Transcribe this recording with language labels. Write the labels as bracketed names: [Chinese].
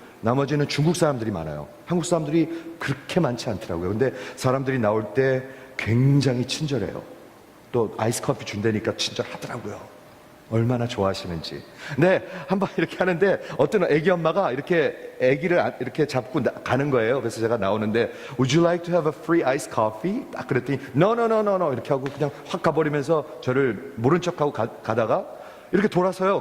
[Korean] 나머지는 중국 사람들이 많아요. 한국 사람들이 그렇게 많지 않더라고요. 근데 사람들이 나올 때 굉장히 친절해요. 또 아이스 커피 준다니까 친절하더라고요. 얼마나 좋아하시는지. 네, 한번 이렇게 하는데 어떤 애기 엄마가 이렇게 애기를 이렇게 잡고 가는 거예요. 그래서 제가 나오는데 [English] Would you like to have a free iced coffee? [Korean] 딱 그랬더니 [English] No, no, no, no, no [Korean] 이렇게 하고 그냥 확 가버리면서 저를 모른 척하고 가다가 이렇게 돌아서요.